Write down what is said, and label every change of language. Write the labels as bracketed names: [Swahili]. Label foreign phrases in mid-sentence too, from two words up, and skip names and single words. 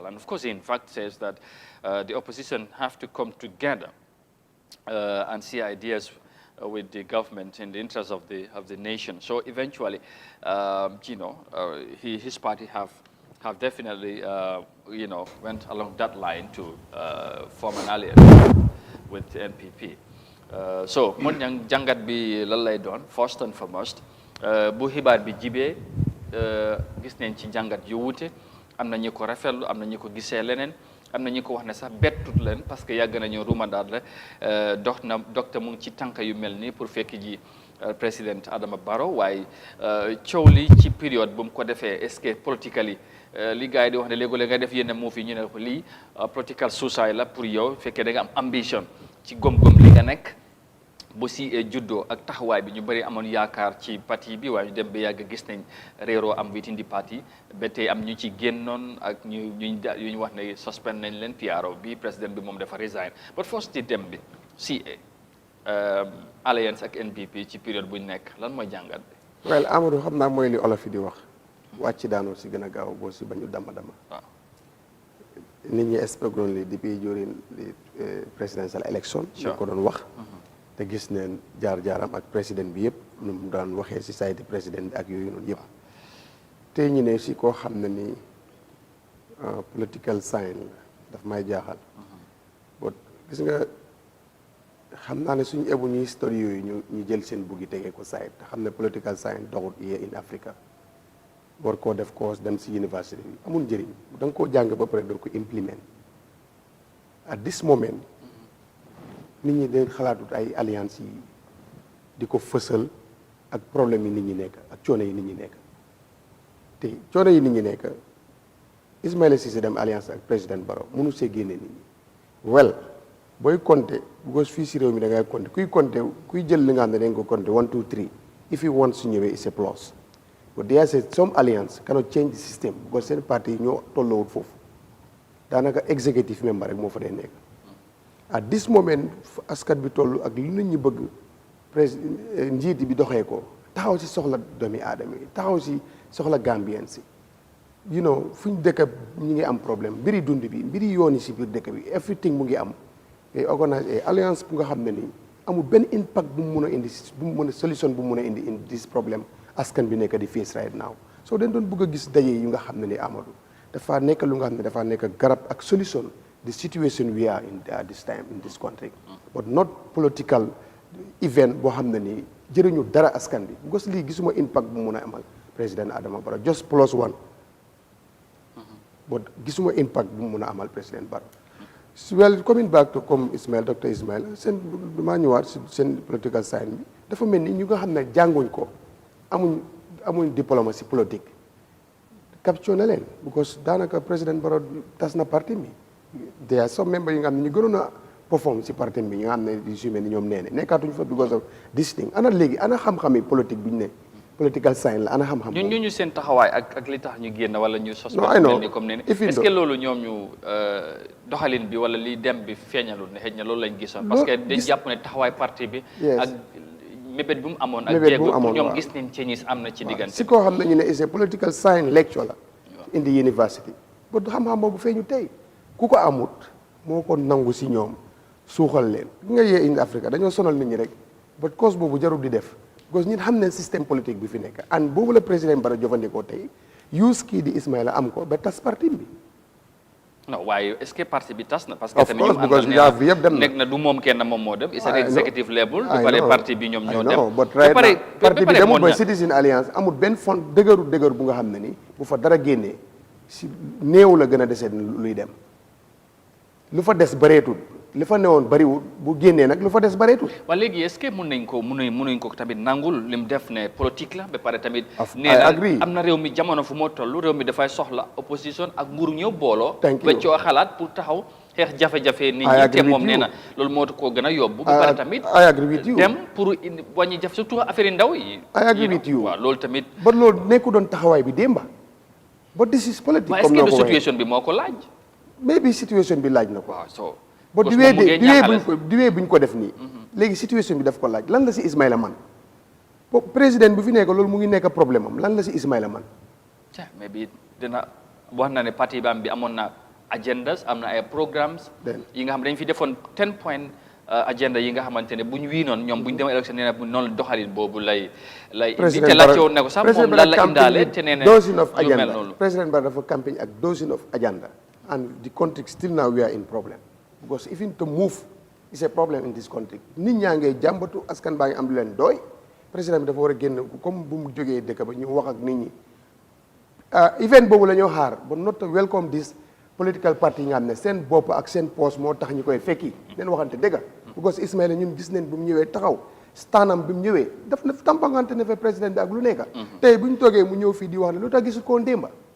[English] And of course, in fact, says that the opposition have to come together and see ideas with the government in the interest of the nation. So eventually, his party have definitely, went along that line to form an alliance with the NPP. So, [Wolof] mon jangat bi lan lay doon [English] first and foremost [Wolof] bu xibaar bi jibee gis nañ ci jangat yu wuute am na ñu ko rafetlu am na ñu ko gisee leneen am na ñu ko wax ne sax bettut leen parce que yàgg nañu rumandaat la docteur mu ngi ci tànk yu mel nii pour fekk ji président Adama Barrow waaye coow li ci période bu mu ko defee [French] est-ce que [Wolof] politically li gars yi di wax ne léeg-léeg nga def yenn move yi ñu ne ko lii [English] political suicide [Wolof] la pour yow fekkee da nga am ambition ci gom-gom li nga nekk bu si juddoo ak taxawaay bi ñu bëri amoon yaakaar ci parti bi waaye ñu dem ba yàgg gis nañ réeroo am [English] within the party [Wolof] ba tey am ñu ci génnoon ak ñu wax ne suspend nañ leen PRO bi président bi moom dafa [English] resign but first [Wolof] ci dem bi si alliance ak NPP ci période buñ nekk lan mooy jàngat bi. well Amadou xam naa mooy li olof yi di wax wàcc daanoo si gën a gaaw boo si bañu dama waaw nit ñi expecté li depuis [English] during the presidential election [Wolof] ñu ko doon wax te gis neen jaar-jaaram ak président bi yëpp nu mu daan waxee si saytu président bi ak yooyu noonu yëpp te ñu ne si koo xam ne ni [English] political science [Wolof] la daf may jaaxal but gis nga xam naa ne suñu ebu ñu histoire yooyu ñu jël seen buggi tegee ko sayt te xam ne [English] political science [Wolof] doxut [English] here in Africa [Wolof] war koo def course dem si université bi amul njëriñ da nga koo jàng ba pare doo ko implement [English] at this moment [Wolof] nit ñi dañ xalaatut ay alliance yi di ko fësal ak problème yi nit ñi nekk ak coono yi nit ñi nekk te coono yi nit ñi nekk Ismaila Ceesay dem alliance ak président Barrow mënu see génne nit ñi well booy compter because fii si réew mi da ngay compter kuy jël li nga xam ne dañ ko compter 1 2 3 [English] if you want [Wolof] su ñëwee [English] it's a plus but there is some alliance cannot change the system [Wolof] because seen parti yi ñoo tolloowul foofu daanaka [English] executive member [Wolof] rek moo fa dee nekk [English] at this moment [Wolof] askan bi toll ak lu nit ñi bëgg njiit bi doxee ko taxaw si soxla doomi aadama yi taxaw si soxla Gambien si fu ñu dëkk ñu ngi am problème mbiri dund bi mbiri yoon yi si biir dëkk bi everything mu ngi am ngay organise alliance bu nga xam ne nii amul benn impact bu mu mun a indi bu mu mën a solution bu mu mun a indi this problème askan bi nekk di face [English] right now so [Wolof] dañ doon bëgg a gis daje yu nga xam ne ni Amadou dafa nekk lu nga xam ne dafa nekk garab ak solution [English] the situation we are in this time in this country but not political event [Wolof] boo xam ne nii jëriñu dara askan bi because lii gisuma impact bu mun a amal président Adama Barrow [English] just plus one but [Wolof] gisuma impact bu mun a amal président Barrow [English] well coming back to [Wolof] comme Dr. Ismail seen damaa ñëwaat si seen [English] political science [Wolof] bi dafa mel ni ñu nga xam ne jànguñ ko amuñ [French] diplomatie politique [Wolof] capture na leen because daanaka président Barrow tas na parti mi [English] there are some members [Wolof] yi nga xam ne ñu gënoon a perform si parti bi nga xam ne di sumé ni ñoom nee ne nekkaatuñ fa [English] because of this thing [Wolof] ana léegi ana xam-xami politique bi ñu ne [English] political science [Wolof] la ana xam-xam ñu seen taxawaay ak li tax ñu génn wala ñu sos [English] I know. [Wolof] ni comme ne [French] est-ce que [Wolof] loolu ñoom ñu doxalin bi wala li dem bi feeñalul ne xëy na loolu lañ gisoon [French] parce que [Wolof] dañ jàpp ne taxawaay parti bi ak mébét bu mu amoon ak jéego ñoom gis nañ changes am na ci diggante si koo xam ne ñu ne [English] is a political science lecture [Wolof] la [English] in the university [Wolof] ba xam-xam boobu feeñu tey ku ko amut moo ko nangu si ñoom suuxal leen nga yee [English] in Africa [Wolof] dañoo sonal nit ñi rek ba cause boobu jarul di def [French] parce que [Wolof] ñun xam ne [French] système politique [Wolof] bi fi nekk and boobu la président Barrow jëfandikoo tey use kii di Ismaila am ko ba tas parti bi non waaye [French] est-ce que [Wolof] parti bi tas na [French] parce que [English] of [Wolof] tamit [English] course because [Wolof] yaa fi yëpp dem na nekk na du moom kenn moom moo dem [English] it's an executive level [Wolof] du pare parti bi ñoom ñoo dem [English] but right now [Wolof] parti bi demul ba Citizen Alliance amul benn fond dëgëru bu nga xam ne ni bu fa dara génnee si néew la gën a desee luy dem lu fa des bareetul li fa newoon bariwul bu génnee nag lu fa des bareetul waaye léegi [French] est-ce que [Wolof] mënuñ ko tamit nangul lim def ne politique la ba pare tamit nee [English] I [Wolof] na [English] agree. [Wolof] am na réew mi jamono fu moo toll réew mi dafay soxla opposition ak nguur ñëw booloo [English] Thank you. [Wolof] weccoo xalaat pour taxaw xeex jafe-jafe nit [English] I [Wolof] ñi [English] agree [Wolof] te moom [English] with [Wolof] nee [English] you. [Wolof] na loolu moo koo gën a yóbbu ba pare tamit [English] I agree with you. [Wolof] dem pour wàññi jafe surtout affaire yi ndaw yi [English] I agree with you. [Wolof] waaw loolu tamit ba loolu nekku doon taxawaay bi démba ba [English] this is [Wolof] politique waaye est-ce comme que noo du ko waxee situation bi moo ko laaj maybe situation bi laaj na ko waaw so ba [French] parce que [Wolof] moom mu ngi ñaaxale diwee buñ ko def nii léegi situation bi daf ko laaj lan la si Ismaila man président bi fi nekk loolu mu ngi nekk problème am lan la si Ismaila man mais bi dina wax na ne parti bam bi amoon na agendas am na ay programmes yi nga xam dañ fi defoon 10 point agenda yi nga xamante ne bu ñu wii noonu ñoom bu ñu demee élection nee na noonu doxalin boobu lay bi te laajte woon ne ko sax moom lan la indaale te nee na [English] dozens of [Wolof] lu mel [English] agenda [Wolof] noonu [English] président Barrow [Wolof] dafa campagne ak [English] dozens of agenda and the country still now we are in problem because even to move is a problem in this country [Wolof] nit ñaa ngay jàmbatu askan baa ngi am lu leen doy président bi dafa war a génn comme bu mu jógee dëkk ba ñu wax ak nit ñi event boobu la ñoo xaar [English] but not to welcome this political party [Wolof] yi nga xam ne seen bopp ak seen poos moo tax ñu koy fekki leen waxante dëgg because Ismaila ñun gis nañ bu mu ñëwee taxaw stanam bi mu ñëwee daf na tampangante ne fa président bi ak lu nekk tey bu ñu toogee mu ñëw fii di wax ne lu tax gisul ko démba